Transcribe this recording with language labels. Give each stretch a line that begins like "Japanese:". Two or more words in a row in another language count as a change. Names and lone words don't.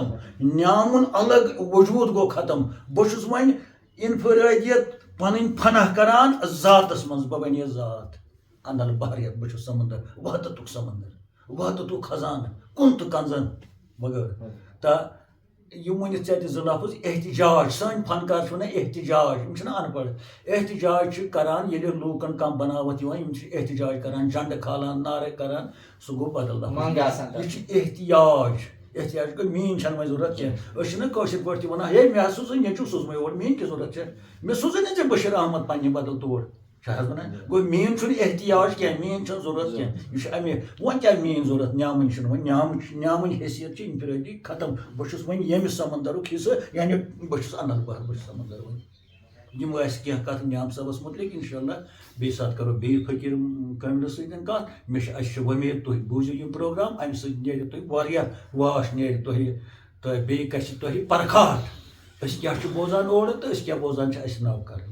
Kashmiri: نیامُن الگ وجوٗد گوٚو ختم بہٕ چھُس وۄنۍ اِنفِرٲدیت پَنٕنۍ فناہ کران ذاتس منٛز بہٕ بَنے ذات انل بہار بہٕ چھُس سمندر وحدتُک سمندر وحدتُک خزانہٕ کُن تہٕ کنزن وغٲرٕ تہٕ یِم ؤنِتھ ژےٚ تہِ زٕ لفظ احتِجاج سٲنۍ فنکار چھِ وَنان احتِجاج یِم چھِنہ ان پڑھ احتِجاج چھِ کران ییٚلہِ لوٗکن کانٛہہ بناوتھ یِوان یِم چھِ احتِجاج کران جنڈٕ کھالان نعرٕ کران سُہ گوٚو بدل لفظ یہِ چھُ احتِجاج گوٚو میٛٲنۍ چھَنہٕ وۄنۍ ضوٚرتھ کینٛہہ أسۍ چھِنہ کٲشِر پٲٹھۍ تہِ وَنان ہے مےٚ حظ سوٗزٕے نیٚچوٗ سوٗزمٕے اور میٛٲنۍ کیٛاہ ضوٚرتھ چھےٚ مےٚ سوٗزٕے نہٕ ژےٚ بشیٖر احمد پننہِ بدل تور چھِ حظ وَنان گوٚو میٛٲنۍ چھُنہٕ احتِیاج کینٛہہ میٛٲنۍ چھَنہٕ ضوٚرتھ کینٛہہ یہِ چھُ اَمے وۄنۍ کیٛاہ میٛٲنۍ ضوٚرتھ نیامٕنۍ چھِنہٕ وۄنۍ نیامٕنۍ حیثیت چھِ اِنفِرٲدی ختم بہٕ چھُس وۄنۍ ییٚمہِ سمندرُک حِصہٕ یعنی بہٕ چھُس انل بہار بہٕ چھُس سمندر وۄنۍ یِم ٲسۍ کینٛہہ کَتھٕ نیام صٲبَس مُتعلِق اِنشاء اللہ بیٚیہِ ساتہٕ کَرو بیٚیہِ فقیٖر کٲملہِ سۭتۍ کَتھ مےٚ چھِ اَسہِ چھِ وۄمید تُہۍ بوٗزِو یِم پرٛوگرام اَمہِ سۭتۍ نیرِ تۄہہِ واریاہ واش نیرِ تۄہہِ تو بیٚیہِ گژھِ تۄہہِ پرکھاٹھ أسۍ کیٛاہ چھِ بوزان اورٕ تہٕ أسۍ کیٛاہ بوزان چھِ اَسہِ ناو کَرٕنۍ.